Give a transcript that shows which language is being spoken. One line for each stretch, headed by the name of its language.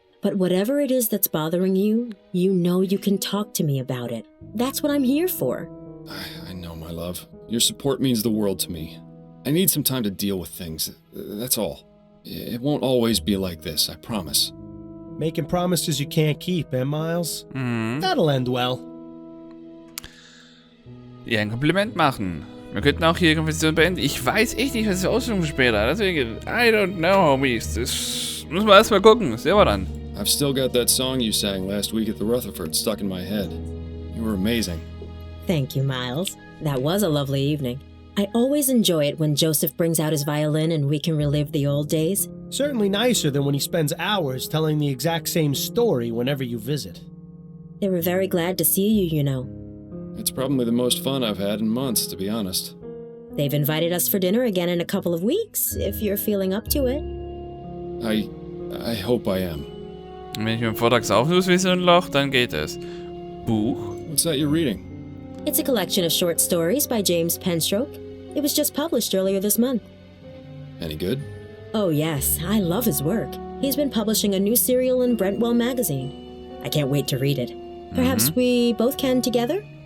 English: But whatever it is that's bothering you, you know you can talk to me about it. That's what I'm here for. I know, my love. Your support means the world to me. I need some time to deal with things. That's all. It won't always be like this, I promise. Making promises you can't keep, eh, Miles? That'll end well.
German: Ja, ein Kompliment machen. Wir könnten auch hier die Konversation beenden. Ich weiß echt nicht, was ich aussuchen später. Deswegen,
English: I don't know, homies.
German: Das müssen wir erstmal gucken. Sehen wir dann.
English: I've still got that song you sang last week at the Rutherford stuck in my head. You were amazing. Thank you, Miles. That was a lovely evening. I always enjoy it when Joseph brings out his violin and we can relive the old days. Certainly nicer than when he spends hours telling the exact same story whenever you visit. They were very glad to see you, you know. It's probably the most fun I've had in months, to be honest. They've invited us for dinner again in a couple of weeks, if you're feeling up to it. I hope I am.
German: Wenn ich mit dem Vortrag saufen muss wie so ein Loch, dann geht es. Buch?
English: What's that you're reading? It's a collection of short stories by James Penstroke. It was just published earlier this month. Any good? Oh yes, I love his work. He's been publishing a new serial in Brentwell magazine. I can't wait to read it. Perhaps we both can together?